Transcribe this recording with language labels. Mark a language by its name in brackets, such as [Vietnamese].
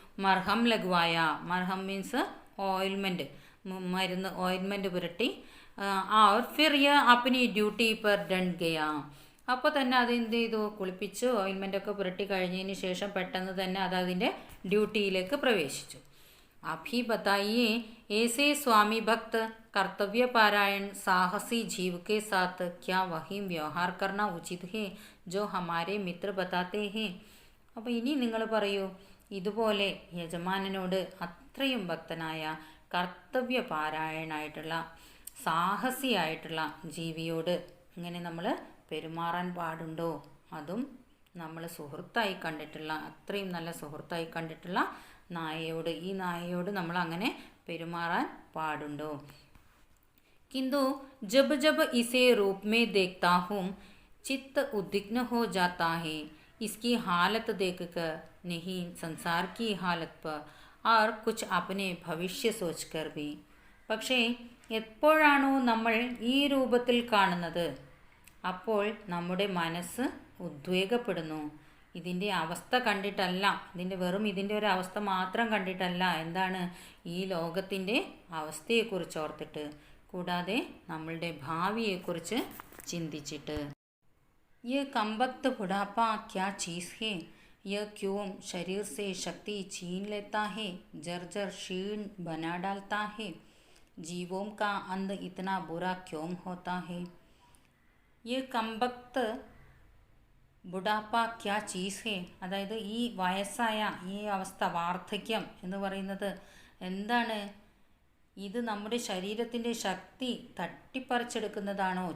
[Malayalam] മർഹം ലഗ്വായ, മർഹം means ointment, മരുന്ന്, ointment പുരട്ടി. [Hindi] और फिर यह अपनी ഡ്യൂട്ടി पर ഡൺ ഗയാ, [Malayalam] അപ്പോൾ തന്നെ അത് എന്ത് ചെയ്തു? കുളിപ്പിച്ച് ഓയിൻമെൻറ്റൊക്കെ പുരട്ടി കഴിഞ്ഞതിന് ശേഷം പെട്ടെന്ന് തന്നെ അത് അതിൻ്റെ ഡ്യൂട്ടിയിലേക്ക് പ്രവേശിച്ചു. [Hindi] അഭി ബതായിയെ ऐसे स्वामी भक्त कर्तव्य पारायण साहसी जीव के साथ क्या वही व्यवहार करना उचित है जो हमारे मित्र बताते हैं. [Malayalam] അപ്പോൾ ഇനി നിങ്ങൾ പറയൂ, ഇതുപോലെ യജമാനനോട് അത്രയും ഭക്തനായ കർത്തവ്യപാരായണായിട്ടുള്ള സാഹസിയായിട്ടുള്ള ജീവിയോട് ഇങ്ങനെ നമ്മൾ പെരുമാറാൻ പാടുണ്ടോ? അതും നമ്മൾ സുഹൃത്തായി കണ്ടിട്ടുള്ള, അത്രയും നല്ല സുഹൃത്തായി കണ്ടിട്ടുള്ള നായയോട്, ഈ നായയോട് നമ്മൾ അങ്ങനെ പെരുമാറാൻ പാടുണ്ടോ? [Hindi] किंतु जब जब इसे रूप में देखता हूँ चित्त उद्विग्न हो जाता है, इसकी हालत देखकर नहीं संसार की हालत पर और कुछ अपने भविष्य सोचकर भी. [Malayalam] പക്ഷേ എപ്പോഴാണോ നമ്മൾ ഈ രൂപത്തിൽ കാണുന്നത് അപ്പോൾ നമ്മുടെ മനസ്സ് ഉദ്വേഗപ്പെടുന്നു. ഇതിൻ്റെ അവസ്ഥ കണ്ടിട്ടല്ല, ഇതിൻ്റെ ഒരു അവസ്ഥ മാത്രം കണ്ടിട്ടല്ല, എന്താണ് ഈ ലോകത്തിൻ്റെ അവസ്ഥയെക്കുറിച്ച് ഓർത്തിട്ട്, കൂടാതെ നമ്മളുടെ ഭാവിയെക്കുറിച്ച് ചിന്തിച്ചിട്ട്. [Hindi] ये कमबख्त बुढ़ापा क्या चीज़ है, यह क्यों शरीर से शक्ति छीन लेता है, जर्जर शीर्ण बना डालता है, जीवों का अंत इतना बुरा क्यों होता है. ये कमबख्त ബുഡാപ്പ ക്യാ ചീസ് ഹേ, [Malayalam] അതായത് ഈ വയസ്സായ ഈ അവസ്ഥ, വാർദ്ധക്യം എന്ന് പറയുന്നത് എന്താണ്? ഇത് നമ്മുടെ ശരീരത്തിൻ്റെ ശക്തി തട്ടിപ്പറിച്ചെടുക്കുന്നതാണോ?